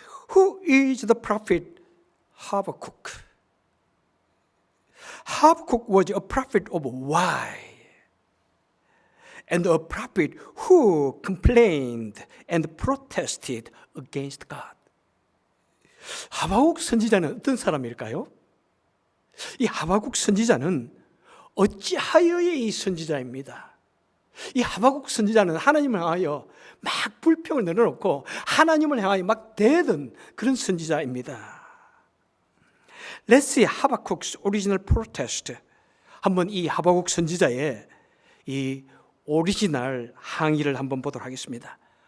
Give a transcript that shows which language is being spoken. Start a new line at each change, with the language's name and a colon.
English: Who is the prophet Habakkuk? Habakkuk was a prophet of why, and a prophet who complained and protested against God.
Korean: 하박국 선지자는 어떤 사람일까요? 이 하박국 선지자는 어찌하여의 이 선지자입니다. 이 하박국 선지자는 하나님을 향하여 막 불평을 내려놓고 하나님을 향하여 막 대든 그런 선지자입니다.
English: Let's see Habakkuk's original protest.
Korean: 한번 이 하박국 선지자의 이 오리지널 항의를 한번 보도록 하겠습니다.